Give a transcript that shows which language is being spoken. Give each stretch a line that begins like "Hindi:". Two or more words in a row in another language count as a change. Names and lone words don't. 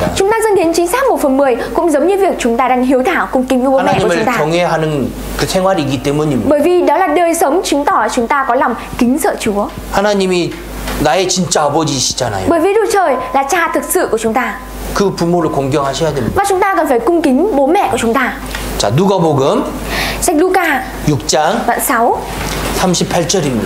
Vietnamese: Chúng ta dâng hiến chính xác 1/10 cũng giống như việc chúng ta đang hiếu thảo cung kính với bố mẹ của chúng
Korean: 하나님을
Vietnamese: ta.
Korean: 경외하는 그 생활이기 때문입니다.
Vietnamese: Bởi vì đó là đời sống chứng tỏ chúng ta có lòng kính sợ Chúa.
Korean: 하나님이 나의 진짜 아버지시잖아요.
Vietnamese: Bởi vì Đức Trời là cha thực sự của chúng ta.
Korean: 그 부모를 공경하셔야 됩니다.
Vietnamese: Và chúng ta cần phải cung kính bố mẹ của chúng ta.
Korean: 자, 누가복음
Vietnamese: Sách Luca
Korean: 6장
Vietnamese: đoạn 6
Korean: 38절입니다.